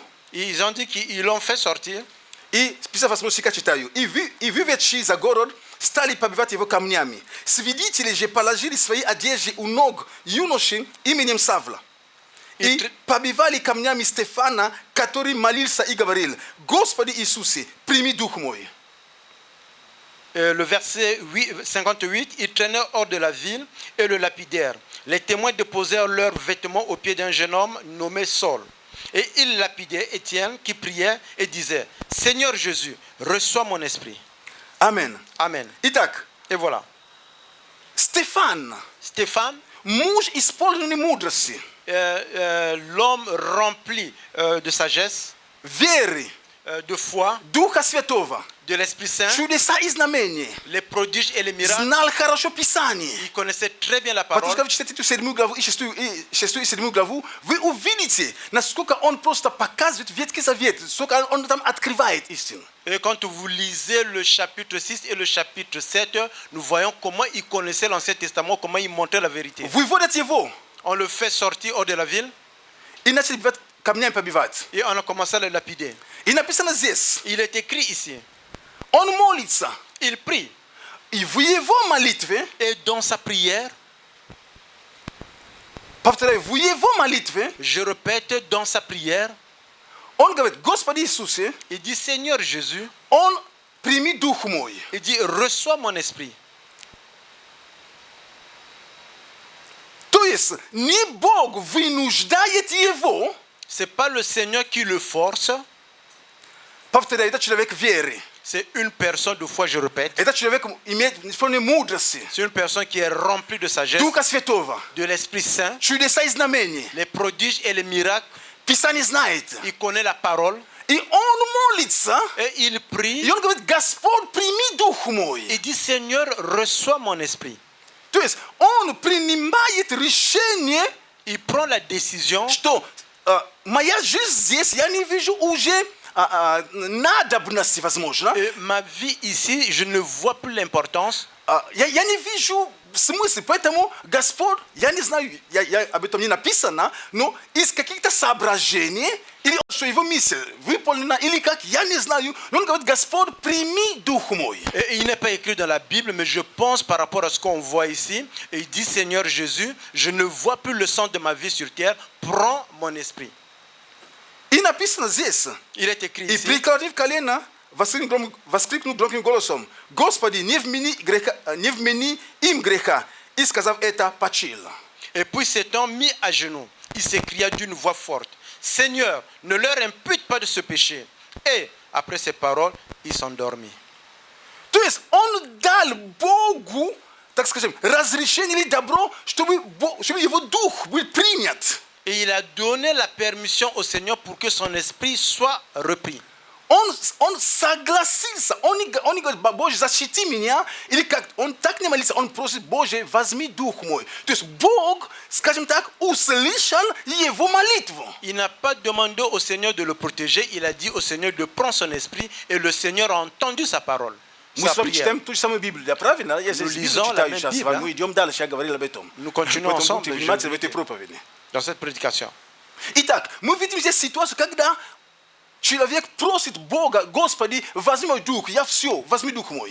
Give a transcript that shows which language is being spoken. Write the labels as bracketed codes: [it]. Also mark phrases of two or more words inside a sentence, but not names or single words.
[fr] Ils ont dit qu'ils l'ont fait sortir. [ru] И с 58 стиха читаю. И выведшие за город стали побивать его камнями. Свидетели же положили свои одежды у ног юноши именем Савла. И побивали камнями Стефана, который молился и говорил, Господи Иисусе, прими дух мой. [fr] Le verset 58, ils traînaient hors de la ville et le lapidèrent. Les témoins déposèrent leurs vêtements aux pieds d'un jeune homme nommé Saul. Et ils lapidaient Étienne qui priait et disait, Seigneur Jésus, reçois mon esprit. Amen. Amen. [ru] Итак, [fr] Et voilà. [ru] Стефан, [fr] Stéphane, [ru] муж исполненный мудрости, [fr] l'homme rempli de sagesse, [ru] веры, [fr] de foi, [ru] Духа Святого, [fr] de l'Esprit Saint, [ru] чудеса и знамения, [fr] les prodiges et les miracles. [ru] знал хорошо Писание. [fr] Il connaissait très bien la [ru] Потому [fr] parole. [ru] что вы читаете эту 7 главу и 6 и 7 главу, вы увидите, насколько он просто показывает Ветхий Завет, сколько он там открывает истину. [fr] Et quand vous lisez le chapitre 6 et le chapitre 7, nous voyons comment il connaissait l'Ancien Testament, comment il montrait la vérité. [ru] Выводят его [fr] On le fait sortir hors de la ville [ru] и начали камнями побивать. [fr] et on a commencé à le lapider. [ru] И написано здесь, [fr] Il est écrit ici. [ru] он молится. [fr] Il prie. [ru] И в его молитве, [fr] Et dans sa prière, [ru] повторяю, в его молитве, [fr] je répète, dans sa prière, [ru] он говорит, Господи Иисусе, [fr] il dit Seigneur Jésus, [ru] он прими дух мой. [fr] il dit reçois mon esprit. [ru] То есть не Бог вынуждает его, [fr] C'est pas le Seigneur qui le force, [ru] повторяю, это человек веры. [fr] c'est une personne de foi, je répète. [ru] Это человек имеет исполнение мудрости, [fr] C'est une personne qui est remplie de sagesse, [ru] Духа Святого, [fr] de l'Esprit Saint, [ru] чудеса и знамения. [fr] les prodiges et les miracles. [ru] Писание знает. [fr] Il connaît la parole [ru] И он молится, [fr] et il prie. [ru] и он говорит, Господь, прими дух мой. [fr] Il dit Seigneur, reçois mon esprit. [ru] То есть он принимает решение, [fr] Il prend la décision. [ru] что моя жизнь здесь, я не вижу уже надобности, возможно. [fr] Et ma vie ici, je ne vois plus l'importance. [ru] Я не вижу смысла, поэтому Господь, я не знаю, об этом не написано, но из каких-то соображений, или что его миссия выполнена, или как, я не знаю, но он говорит, Господь, прими дух мой. [fr] Et il n'est pas écrit dans la Bible, mais je pense par rapport à ce qu'on voit ici. Et il dit Seigneur Jésus, je ne vois plus le sens de ma vie sur terre, prends mon esprit. [ru] И написано здесь, [fr] Il est écrit [ru] и [fr] ici. [ru] преклонив колено воскликнул громким голосом: «Господи, не вмени им греха!» И сказав это, почил. [fr] Et puis s'étant mis à genoux, il s'écria d'une voix forte: Seigneur, ne leur impute pas de ce péché. Et après ces paroles, il s'endormit. [ru] То есть он дал Богу, так скажем, разрешение или добро, чтобы его дух был принят. [fr] Et il a donné la permission au Seigneur pour que son esprit soit repris. [ru] Он согласился, он не говорит: Боже, защити меня, или как, он так не молится, он просит: Боже, возьми дух мой. То есть Бог, скажем так, услышал его молитву. [fr] Il n'a pas demandé au Seigneur de le protéger, il a dit au Seigneur de prendre son esprit et le Seigneur a entendu sa parole. [ru] Мы с вами читаем ту же самую Библию, да, правильно? Я здесь читаю сейчас с вами, мы идем дальше, я говорил об этом. [fr] Nous continuons ensemble [ru] Будьте внимательны в этой проповеди. [fr] dans cette prédication. [ru] Итак, мы видим здесь ситуацию, когда человек просит Бога: Господи, возьми мой дух, я все, возьми дух мой.